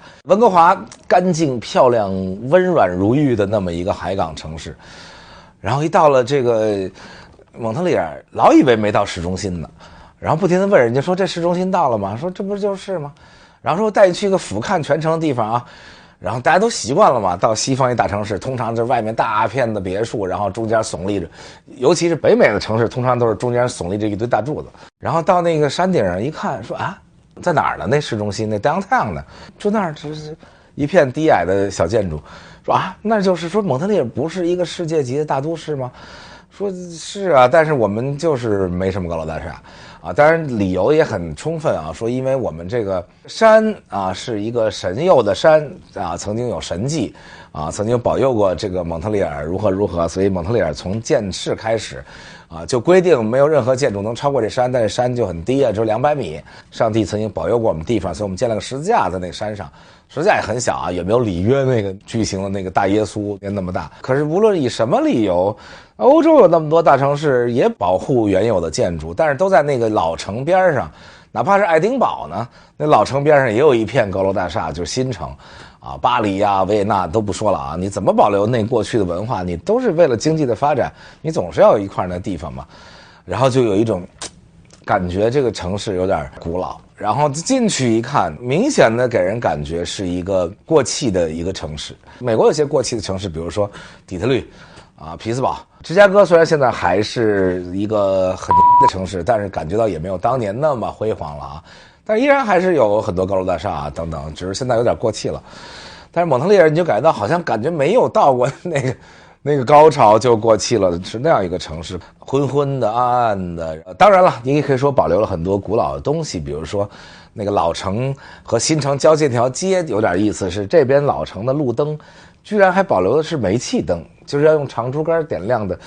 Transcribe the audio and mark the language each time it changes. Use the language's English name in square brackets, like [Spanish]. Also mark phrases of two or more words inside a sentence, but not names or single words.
[Chinese] 溫哥華乾淨漂亮、溫軟如玉的那麼一個海港城市，然後一到了這個蒙特利爾，老以為沒到市中心呢，然後不停地問人家說：“這市中心到了嗎？” 說：“這不就是嗎？” 然後說帶你去一個俯瞰全城的地方啊。然後大家都習慣了嘛，到西方一大城市，通常就是外面大片的別墅，然後中間聳立着，尤其是北美的城市，通常都是中間聳立着一堆大柱子。然後到那個山頂上一看，說啊，在哪兒呢？那市中心那 downtown 呢？就那兒就是一片低矮的小建築。說啊，那就是說蒙特利爾不是一個世界級的大都市嗎？說是啊，但是我們就是沒什麼高樓大廈啊，當然理由也很充分啊，說因為我們這個山啊是一個神佑的山啊，曾經有神蹟啊，曾經保佑過這個蒙特利爾如何如何，所以蒙特利爾從建市開始啊就規定沒有任何建築能超過這山，但是山就很低啊，只有200米。上帝曾經保佑過我們地方，所以我們建了個十字架在那個山上，十字架也很小啊，也沒有里約那個巨型的那個大耶穌那麼大。可是無論以什麼理由，歐洲有那麼多大城市也保護原有的建築，但是都在那個老城邊上，哪怕是愛丁堡呢，那老城邊上也有一片高樓大廈，就是新城啊，巴黎啊、維也納都不說了啊，你怎麼保留那過去的文化？你都是為了經濟的發展，你總是要有一塊那地方嘛。然後就有一種感覺，這個城市有點古老。然後進去一看，明顯的給人感覺是一個過氣的一個城市。美國有些過氣的城市，比如說底特律啊、匹茲堡、芝加哥，雖然現在還是一個很的城市，但是感覺到也沒有當年那麼輝煌了啊。但依然還是有很多高樓大廈啊等等，只是現在有點過氣了。但是蒙特利爾你就感覺到好像感覺沒有到過那個高潮就過氣了，是那樣一個城市，昏昏的、暗暗的。當然了，你也可以說保留了很多古老的東西，比如說那個老城和新城交界那條街有點意思，是這邊老城的路燈居然還保留的是煤氣燈，就是要用長竹竿點亮的。